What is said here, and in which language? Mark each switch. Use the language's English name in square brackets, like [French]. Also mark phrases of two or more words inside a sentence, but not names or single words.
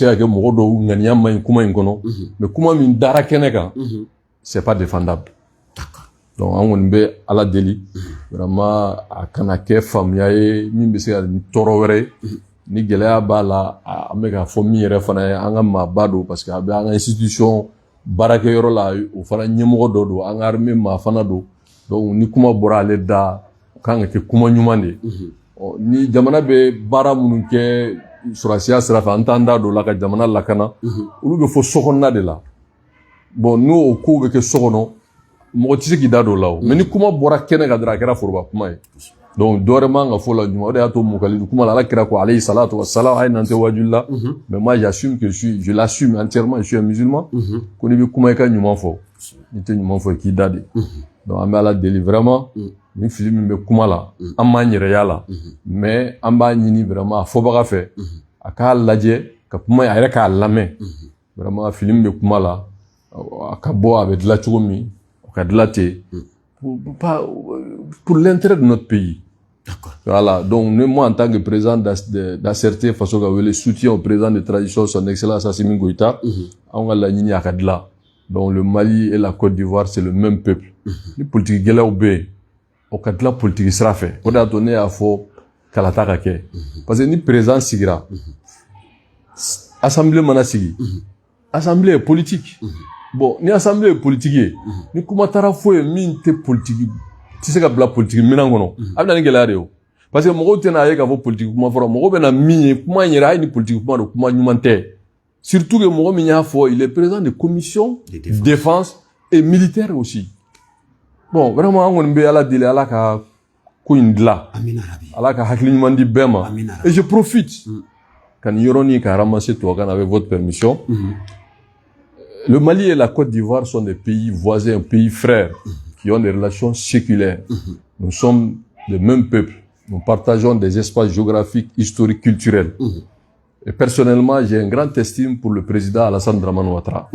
[Bambara] ka kɛ mɔgɔ dɔw ŋaniya man ɲi kuma in kɔnɔ mais kuma min dara kɛnɛ kan [French] c'est pas défendable [Bambara] donc an kɔni bɛ Ala deli vraiment a kana kɛ faamuya ye min bɛ se ka ni tɔɔrɔ wɛrɛ ye ni gɛlɛya b'a la an bɛ ka fɔ min yɛrɛ fana ye an ka maaba don [French] parce que [Bambara] a bɛ an ka institution baarakɛyɔrɔ la o fana ɲɛmɔgɔ dɔ don an ka armée maa fana don donc ni kuma bɔra ale da o kan ka kɛ kuma ɲuman de ye ni jamana bɛ baara minnu kɛ sɔrɔsiya sira fɛ an t'an da don o la ka jamana lakana olu bɛ fɔ sokɔnɔna de la bon n'o kow bɛ kɛ so kɔnɔ mɔgɔ tɛ se k'i da don o la o mais ni kuma bɔra kɛnɛ kan dɔrɔn a kɛra foroba kuma ye donc dɔ wɛrɛ man ka fɔ la ɲuman o de y'a to Mukalidu kuma la Ala kira ko [Arabic] alayhi salatu wa salam [Bambara] a ye nan tɛ wajuli la [French] mais moi j'assume que je l'assume entièrement je suis un musulman [Bambara] ko n'i bɛ kuma i ka ɲuman fɔ n'i tɛ ɲuman fɔ i k'i da de donc an bɛ Ala deli vraiment ni fili min bɛ kuma la an m'an yɛrɛ y'a la mais an b'a ɲini vraiment a fɔbaga fɛ a k'a lajɛ ka kuma a yɛrɛ k'a lamɛn vraiment fili min bɛ kuma la a ka bɔ a bɛ dilan cogo min o ka dilan ten [French] pour l'intérêt de notre pays. D'accord. Voilà, donc moi en tant que président d'ACRT [Bambara] façon ka wele [French] soutien au président de transition son excellence Assimi Goïta on a la [Bambara] ɲini a ka dilan [French] donc le Mali et la Côte d'Ivoire c'est le même peuple [Bambara] ni politique gɛlɛyaw bɛ yen o ka dilan politique sira fɛ o de y'a to ne y'a fɔ kalata ka kɛ [French] parce que [Bambara] ni président sigira assemblée mana sigi [French] assemblée est politique [Bambara] bon ni [French] assemblée est politique [Bambara] ye ni kuma taara fɔ ye min tɛ politique tɛ se ka bila politique minɛn kɔnɔ a bɛ na ni gɛlɛya de ye o parce que mɔgɔw tɛna ye k'a fɔ politique kuma fɔra mɔgɔw bɛ na min ye kuma in yɛrɛ hali ni politique kuma don kuma ɲuman tɛ surtout que mɔgɔ min y'a fɔ [French] il est président de commission de défense et militaire aussi [Bambara] bon vraiment an kɔni bɛ Ala deli Ala ka ko in dilan Ala ka hakili ɲuman di bɛɛ ma [French] et je profite [Bambara] ka nin yɔrɔnin ka ramasser tubabukan [French] avec votre permission. Le Mali et la Côte d'Ivoire sont des pays voisins, pays frères, qui ont des relations séculaires. Nous sommes le même peuple. Nous partageons des espaces géographiques, historiques, culturels. Et personnellement, j'ai un grand estime pour le président Alassane Dramane Ouattara.